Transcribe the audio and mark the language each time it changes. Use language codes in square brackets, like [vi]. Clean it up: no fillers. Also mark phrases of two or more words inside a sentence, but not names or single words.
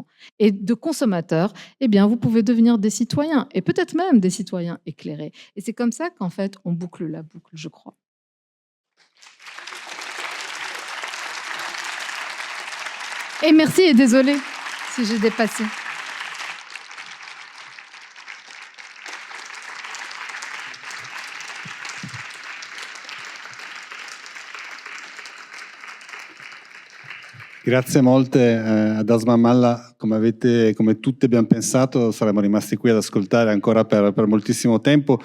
[fr] Et de consommateurs, eh bien, vous pouvez devenir des citoyens, et peut-être même des citoyens éclairés. Et c'est comme ça qu'en fait, on boucle la boucle, je crois. Et merci et désolée si j'ai dépassé. [it] Grazie molte ad Asma Malla, come tutti abbiamo pensato saremmo rimasti qui ad ascoltare ancora per moltissimo tempo.